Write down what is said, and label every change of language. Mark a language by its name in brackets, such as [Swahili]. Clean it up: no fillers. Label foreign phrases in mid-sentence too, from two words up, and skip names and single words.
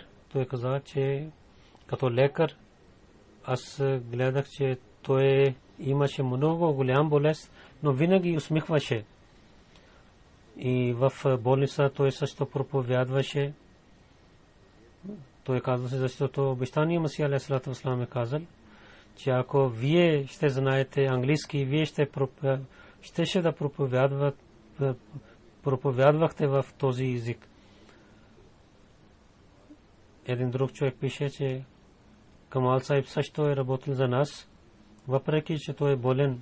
[Bulgarian] Той каза, че като лекар аз гледах, че той имаше много голям болест, но винаги усмихваше. И в болница той също проповядваше. Той казваше, защото обещания Масия [Arabic] عليه الصلاة والسلام [Bulgarian] е казал, че ако вие ще знаете английски, вие ще да проповядвахте в този език. Един друг човек пише, че Камал Сахиб също е работил за нас, въпреки че той е болен.